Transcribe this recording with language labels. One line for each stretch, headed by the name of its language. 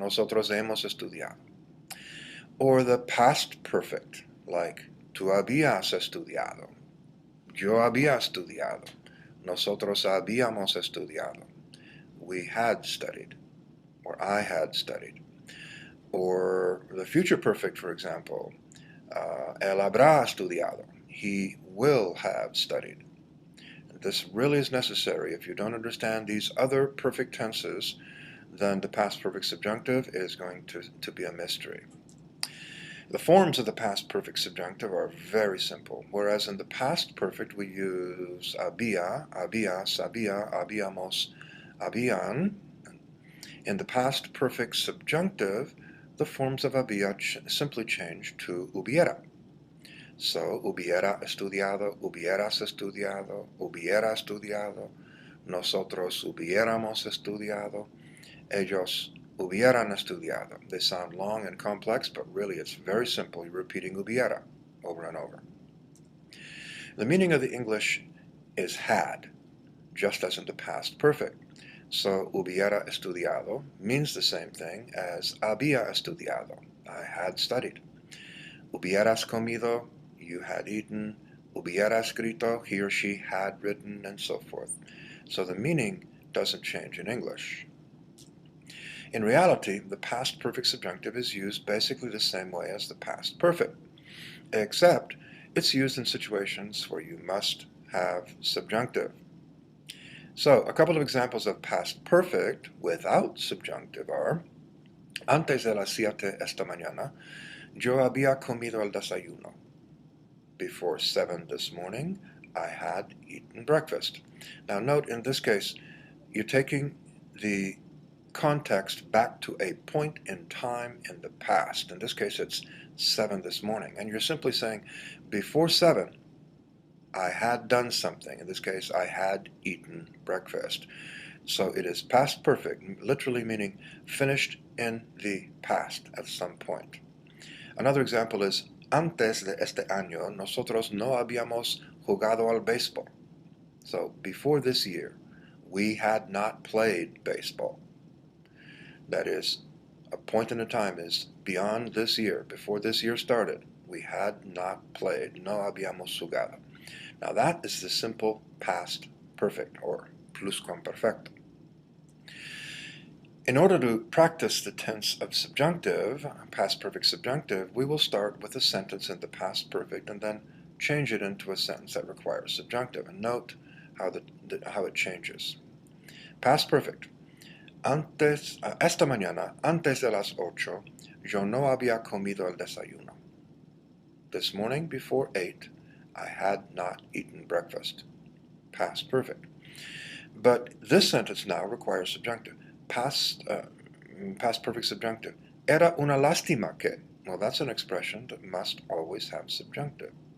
Spanish: Nosotros hemos estudiado.
English: Or the past perfect, like
Spanish: tú habías estudiado. Yo había estudiado. Nosotros habíamos estudiado.
English: We had studied. Or I had studied. Or the future perfect, for example.
Spanish: Él habrá estudiado.
English: He will have studied. This really is necessary. If you don't understand these other perfect tenses, then the past perfect subjunctive is going to be a mystery. The forms of the past perfect subjunctive are very simple, whereas in the past perfect we use había, habías, había, habíamos, habían. In the past perfect subjunctive, the forms of había simply change to hubiera.
Spanish: So, hubiera estudiado, hubieras estudiado, hubiera estudiado, nosotros hubiéramos estudiado, ellos hubieran estudiado.
English: They sound long and complex, but really it's very simple. You're repeating hubiera over and over. The meaning of the English is had, just as in the past perfect. So,
Spanish: hubiera estudiado
English: means the same thing as
Spanish: había estudiado.
English: I had studied.
Spanish: Hubieras comido,
English: you had eaten.
Spanish: Hubiera escrito,
English: he or she had written, and so forth. So the meaning doesn't change in English. In reality, the past perfect subjunctive is used basically the same way as the past perfect, except it's used in situations where you must have subjunctive. So, a couple of examples of past perfect without subjunctive are:
Spanish: Antes de las 7 esta mañana, yo había comido el desayuno.
English: Before 7 this morning, I had eaten breakfast. Now note, in this case, you're taking the context back to a point in time in the past. In this case, it's 7 this morning. And you're simply saying, before 7, I had done something. In this case, I had eaten breakfast. So it is past perfect, literally meaning finished in the past at some point. Another example is,
Spanish: antes de este año, nosotros no habíamos jugado al béisbol.
English: So, before this year, we had not played baseball. That is, a point in a time is beyond this year, before this year started, we had not played.
Spanish: No habíamos jugado.
English: Now that is the simple past perfect, or pluscuamperfecto. In order to practice the tense of subjunctive, past perfect subjunctive, we will start with a sentence in the past perfect and then change it into a sentence that requires subjunctive. And note how it changes. Past perfect.
Spanish: Esta mañana, antes de las 8, yo no había comido el desayuno.
English: This morning, before 8, I had not eaten breakfast. Past perfect. But this sentence now requires subjunctive. Past perfect subjunctive.
Spanish: Era una lástima que.
English: Well, that's an expression that must always have subjunctive.